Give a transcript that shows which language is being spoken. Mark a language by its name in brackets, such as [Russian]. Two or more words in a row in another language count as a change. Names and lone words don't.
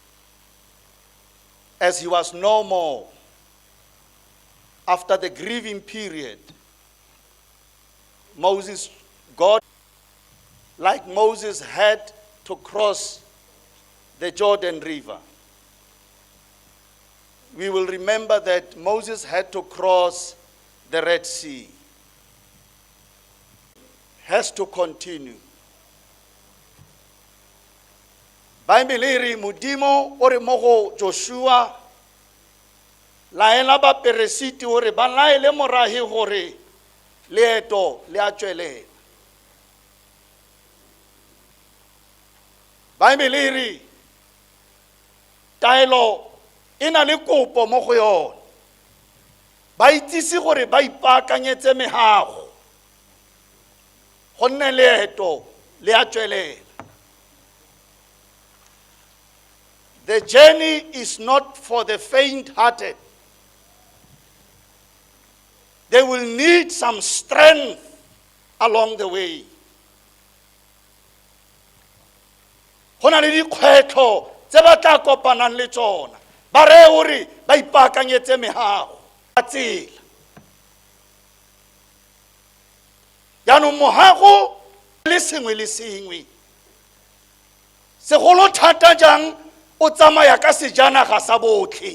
[English] As he was no more, after the grieving period, God, like Moses, had to cross the Jordan River. We will remember that Moses had to cross the Red Sea. Has to continue. [Tswana] Bible e re modimo o re mo go Joshua laela ba peresiti o re ba laele morahi gore leeto le a tswelela. Bible e re taelo e na le kopo mo go yona. Ba itsisi gore ba ipaakanyetse mehago gonne leeto le a tswelela. [English] The journey is not for the faint-hearted. They will need some strength along the way. [Tswana] Go na le dikgwetlho tse ba tla kopanang le tsona. Ba re hore ba ipaakanyetse mehago ka tsela. Jaanong mohago le sengwe segolo thata jang o tsamaya ka sejanaga sa botlhe.